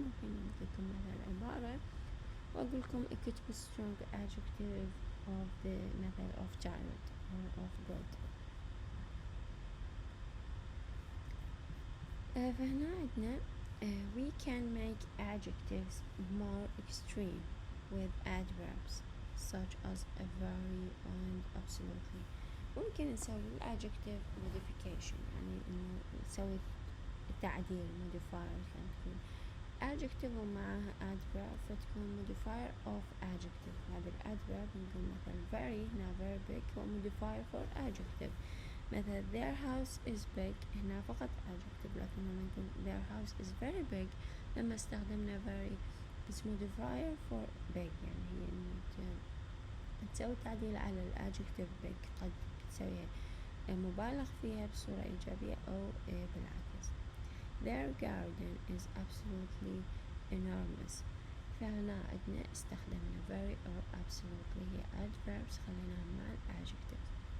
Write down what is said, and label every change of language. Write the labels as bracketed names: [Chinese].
[Arabic] ممكن أعطيكم مثل عبارة وأقولكم اكتبوا strong adjective of the مثل of tired or of good. فهنا عندنا [English] we can make adjectives more extreme with adverbs such as a very and absolutely. [Arabic] ممكن نسوي adjective modification يعني إنه نسوي تعديل modifier كان تكون adjective ومعها adverb فتكون modifier of adjective. [English] هذا الadverb [Arabic] نقول مثلا [English] very هنا very big هو modifier for adjective. [Arabic] مثلا [English] their house is big [Arabic] هنا فقط adjective لكن لما نقول [English] their house is very big [Arabic] لما استخدمنا very [English] is modifier for big [Arabic] يعني هي إنه تسوي تعديل على الadjective big قد تسويها مبالغ فيها بصورة إيجابية أو بالعكس. [English] Their garden is absolutely enormous. [Arabic] فهنا عندنا استخدمنا very or absolutely هي adverbs خليناها مع الadjectives.